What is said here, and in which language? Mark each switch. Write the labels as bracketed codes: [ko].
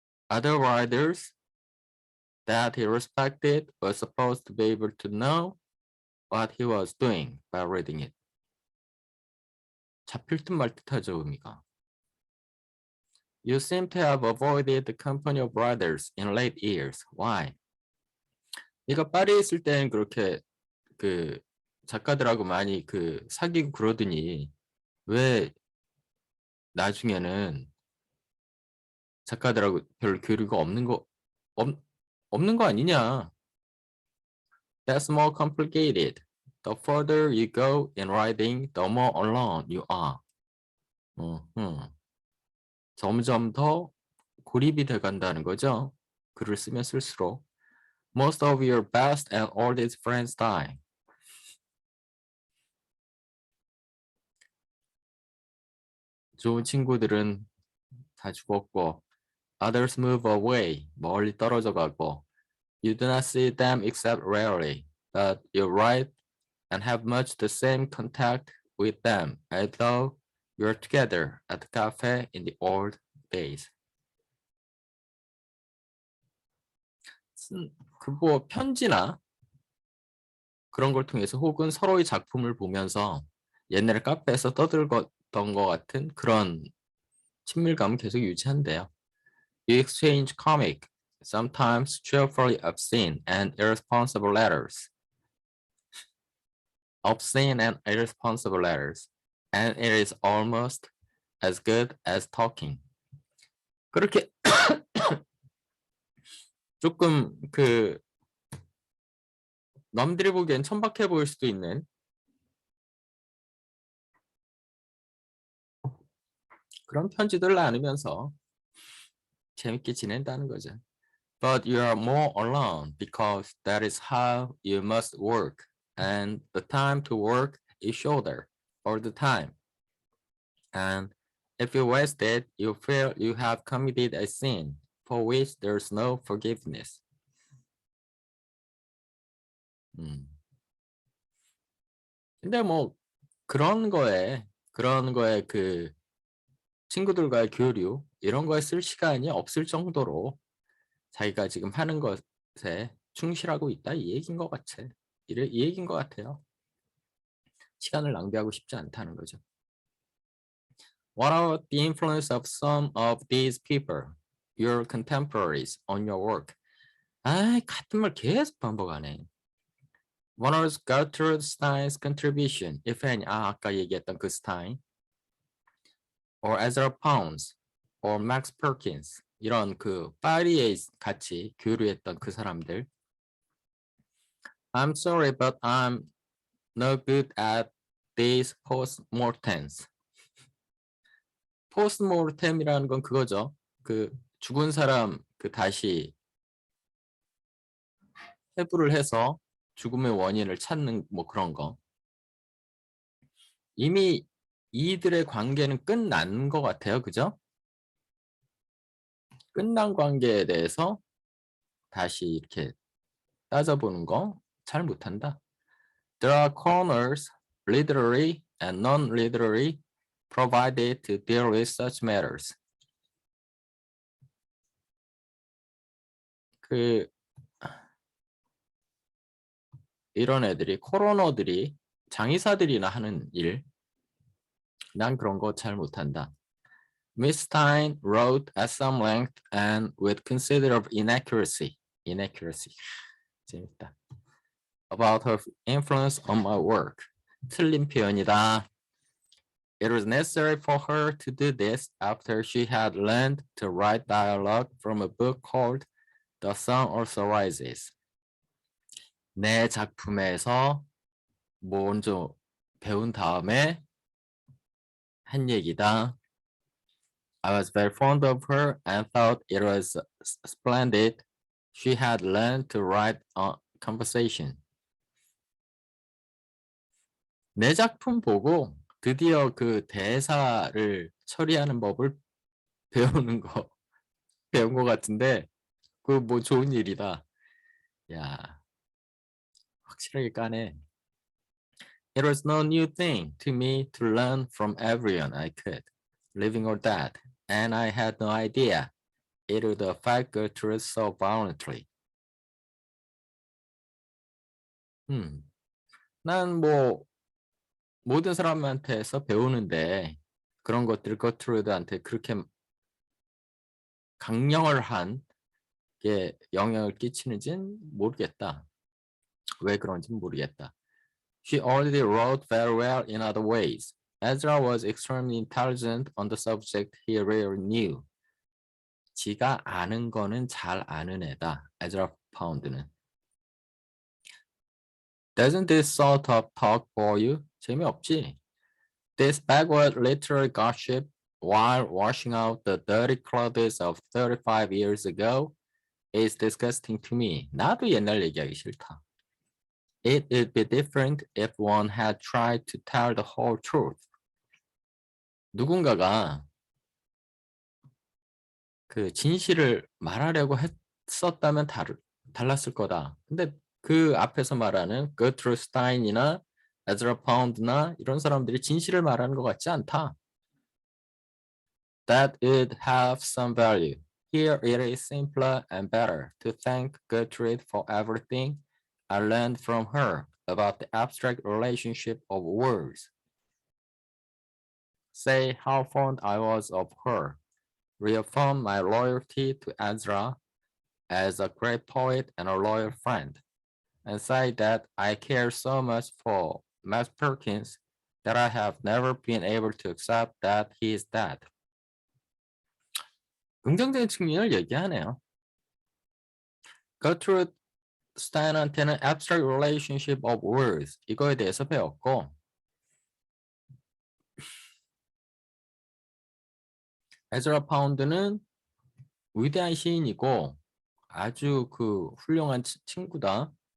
[en] Other writers that he respected were supposed to be able to know what he was doing by reading it. [ko] 잡힐 듯 말 듯하죠, 의미가. [en] You seem to have avoided the company of writers in late years. Why? [ko] 네가 파리에 있을 땐 그렇게 그 작가들하고 많이 그 사귀고 그러더니 왜 나중에는 작가들하고 별 교류가 없는 거 없는 거 아니냐? [en] That's more complicated. The further you go in writing, the more alone you are. [ko] 점점 더 고립이 돼 간다는 거죠. 글을 쓰면 쓸수록. [en] Most of your best and oldest friends die. [ko] 좋은 친구들은 다 죽었고, [en] others move away, [ko] 멀리 떨어져 가고, [en] you do not see them except rarely, but you write and have much the same contact with them as though you're together at the cafe in the old days. [ko] 뭐 편지나 그런 걸 통해서 혹은 서로의 작품을 보면서 옛날에 카페에서 떠들었던 것 같은 그런 친밀감을 계속 유지한대요. [en] You exchange comic, sometimes cheerfully obscene and irresponsible letters. Obscene and irresponsible letters. And it is almost as good as talking. [ko] 그렇게 조금 남들이 보기엔 천박해 보일 수도 있는 그런 편지들을 나누면서 재밌게 지낸다는 거죠. [en] But you are more alone because that is how you must work, and the time to work is shorter all the time. And if you waste it, you feel you have committed a sin for which there's no forgiveness. [ko] 근데 뭐 그런 거에 그 친구들과의 교류 이런 거에 쓸 시간이 없을 정도로 자기가 지금 하는 것에 충실하고 있다 이 얘기인 것 같아. 이 얘기인 것 같아요. 시간을 낭비하고 싶지 않다는 거죠. [en] What about the influence of some of these people, your contemporaries, on your work? [ko] 아, 같은 말 계속 반복하네. [en] What was Gertrude Stein's contribution, if any? [ko] 아까 얘기했던 그 스타인. [en] Or Ezra Pounds, or Max Perkins. [ko] 이런 파리에 같이 교류했던 그 사람들. [en] I'm sorry, but I'm no good at these postmortems. [ko] postmortem이라는 건 그거죠. 죽은 사람 다시 해부를 해서 죽음의 원인을 찾는 뭐 그런 거. 이미 이들의 관계는 끝난 것 같아요. 그죠? 끝난 관계에 대해서 다시 이렇게 따져보는 거 잘 못한다. [en] There are corners, literary and non-literary, provided to deal with such matters. [ko] 이런 애들이 코로너들이 장의사들이나 하는 일, 난 그런 거 잘 못한다. [en] Miss Stein wrote at some length and with considerable inaccuracy. [ko] 재밌다. [en] About her influence on my work. [ko] 틀린 표현이다. [en] It was necessary for her to do this after she had learned to write dialogue from a book called The Sun Also Rises. [ko] 내 작품에서 먼저 배운 다음에 한 얘기다. [en] I was very fond of her and thought it was splendid. She had learned to write a conversation. [ko] 내 작품 보고 드디어 대사를 처리하는 법을 배운 것 같은데 뭐 좋은 일이다. 야, 확실하게 까네. [en] It was no new thing to me to learn from everyone I could, living or dead, and I had no idea it would affect Gertrude so violently. [ko] 난 뭐 모든 사람한테서 배우는데 그런 것들이 거트루드한테 그렇게 강령을 한 게 영향을 끼치는지는 모르겠다. 왜 그런지는 모르겠다. [en] She already wrote very well in other ways. Ezra was extremely intelligent on the subject he rarely knew. [ko] 지가 아는 거는 잘 아는 애다. 에즈라 파운드는. [en] Doesn't this sort of talk bore you? [ko] 재미없지? [en] This backward literary gossip while washing out the dirty clothes of 35 years ago is disgusting to me. [ko] 나도 옛날 얘기하기 싫다. [en] It would be different if one had tried to tell the whole truth. [ko] 누군가가 그 진실을 말하려고 했었다면 달랐을 거다. 근데 그 앞에서 말하는 거트루 스타인이나 에즈라 파운드나 이런 사람들이 진실을 말하는 것 같지 않다. [en] That would have some value. Here it is simpler and better to thank Gertrude for everything I learned from her about the abstract relationship of words. Say how fond I was of her. Reaffirm my loyalty to Ezra as a great poet and a loyal friend, and say that I care so much for Matt Perkins that I have never been able to accept that he is dead. [ko] 긍정적인 측면을 얘기하네요. Gertrude Stein한테는 [en] abstract relationship of words [ko] 이거에 대해서 배웠고 에즈라 파운드는 위대한 시인이고 아주 그 훌륭한 친구다.